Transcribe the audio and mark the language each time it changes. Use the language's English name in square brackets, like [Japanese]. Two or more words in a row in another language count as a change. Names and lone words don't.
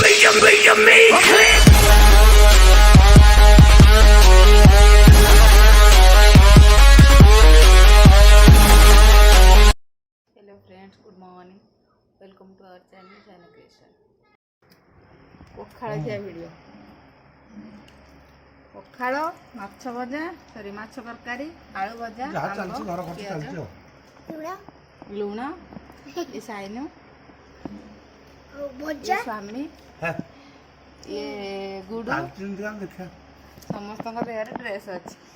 [English] Hello friends, good morning. Welcome to our channel China Creation. [Odia] ପଖାଳ ଖିଆ ଭିଡ଼ିଓ। ପଖାଳ, ମାଛ ଭଜା, ମାଛ ତରକାରୀ, ଆଳୁ ଭଜା, ଲୁଣ, ଏ ସାଇନୁ, ସ୍ୱାମୀ, ଇଏ ଗୁଡୁ, ସମସ୍ତଙ୍କ ଦେହରେ ଡ୍ରେସ୍ ଅଛି।